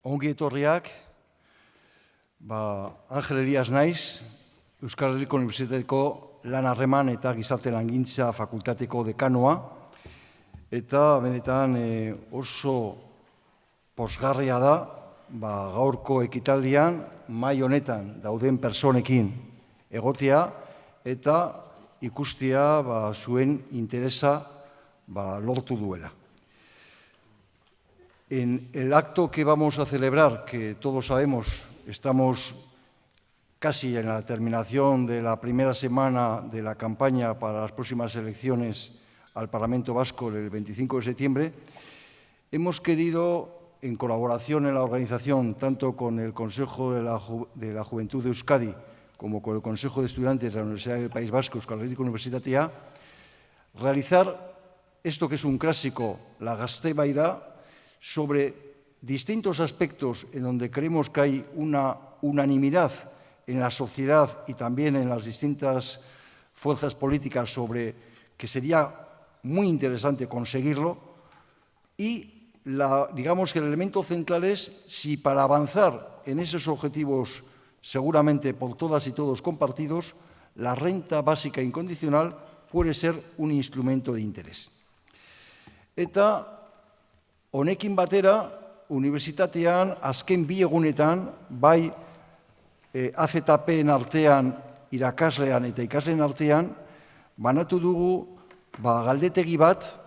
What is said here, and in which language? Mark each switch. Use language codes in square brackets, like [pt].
[eu] Ongi etorriak, Angel Elias naiz, Euskal Herriko Unibertsitateko lan harreman eta gizarte langintza fakultateko dekanoa, eta benetan oso pozgarria da, gaurko ekitaldian, mahai honetan dauden personekin egotea, eta ikustea zuen interesa lortu duela. [es] En el acto que vamos a celebrar, que todos sabemos, estamos casi en la terminación de la primera semana de la campaña para las próximas elecciones al Parlamento Vasco el 25 de septiembre, hemos querido, en colaboración en la organización, tanto con el Consejo de la Juventud de Euskadi como con el Consejo de Estudiantes de la Universidad del País Vasco, Euskal Herriko Unibertsitatea, realizar esto que es un clásico, la Gaztebaida, sobre distintos aspectos en donde creemos que hay una unanimidad en la sociedad y también en las distintas fuerzas políticas sobre que sería muy interesante conseguirlo. Y digamos que el elemento central es si para avanzar en esos objetivos seguramente por todas y todos compartidos, la renta básica incondicional puede ser un instrumento de interés. [eu] Eta honekin batera, unibertsitatean azken bi egunetan, bai AZP-en artean, irakaslean eta ikasleen artean, banatu dugu galdetegi bat,